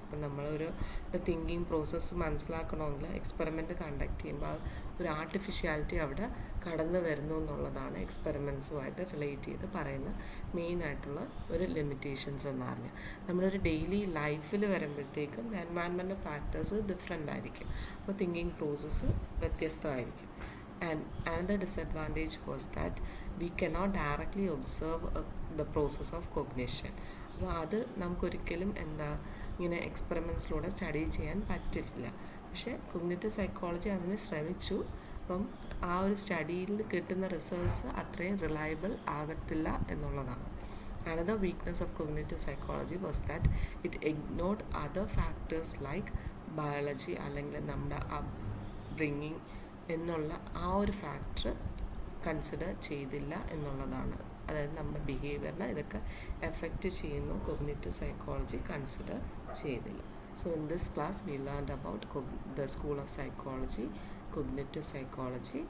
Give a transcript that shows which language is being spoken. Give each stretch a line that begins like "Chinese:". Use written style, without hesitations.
Malayalam: ഇപ്പം നമ്മളൊരു thinking process മനസ്സിലാക്കണമെങ്കിൽ എക്സ്പെറിമെൻറ്റ് കണ്ടക്ട് ചെയ്യുമ്പോൾ ഒരു ആർട്ടിഫിഷ്യാലിറ്റി അവിടെ കടന്നു വരുന്നു എന്നുള്ളതാണ് എക്സ്പെറിമെൻറ്റ്സുമായിട്ട് റിലേറ്റ് ചെയ്ത് പറയുന്ന മെയിനായിട്ടുള്ള ഒരു ലിമിറ്റേഷൻസ് എന്ന് പറഞ്ഞാൽ. നമ്മളൊരു ഡെയിലി ലൈഫിൽ വരുമ്പോഴത്തേക്കും എൻവയൺമെൻറ്റ് ഫാക്ടേഴ്സ് ഡിഫറെൻ്റ് ആയിരിക്കും. അപ്പോൾ തിങ്കിങ് പ്രോസസ്സ് വ്യത്യസ്തമായിരിക്കും.
English: And another disadvantage was that we cannot directly observe the process of cognition.
Malayalam: അപ്പോൾ അത് നമുക്കൊരിക്കലും ഇങ്ങനെ എക്സ്പെറിമെൻറ്റ്സിലൂടെ സ്റ്റഡി ചെയ്യാൻ പറ്റില്ല. പക്ഷേ കൊഗ്നിറ്റീവ് സൈക്കോളജി അതിന് ശ്രമിച്ചു. അപ്പം ആ ഒരു സ്റ്റഡിയിൽ കിട്ടുന്ന റിസൾട്ട്സ് അത്രയും റിലയബിൾ ആകത്തില്ല എന്നുള്ളതാണ്.
English: Another weakness of cognitive psychology was that it ignored other factors like biology
Malayalam: അല്ലെങ്കിൽ നമ്മുടെ upbringing എന്നുള്ള ആ ഒരു ഫാക്ടർ കൺസിഡർ ചെയ്തില്ല എന്നുള്ളതാണ്. അതായത് നമ്മുടെ ബിഹേവിയറിനെ ഇതൊക്കെ എഫക്റ്റ് ചെയ്യുന്നു, കൊഗ്നിറ്റീവ് സൈക്കോളജി കൺസിഡർ ചെയ്തില്ല.
English: So in this class we learned about the school of psychology, cognitive psychology.